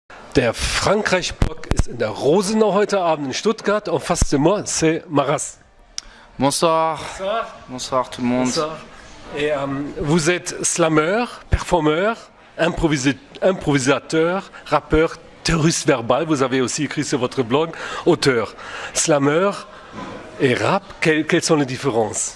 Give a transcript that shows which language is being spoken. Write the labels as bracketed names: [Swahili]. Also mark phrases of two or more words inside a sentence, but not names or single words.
[German] Der Frankreich-Block ist in der Rosenau heute Abend in Stuttgart. [French] En face de moi, c'est Maras. Bonsoir. Bonsoir. Bonsoir tout le monde. Bonsoir. Et vous êtes slammer, performeur, improvisateur, rappeur, terroriste verbal. Vous avez aussi écrit sur votre blog, auteur. Slammer et rap, quelles sont les différences?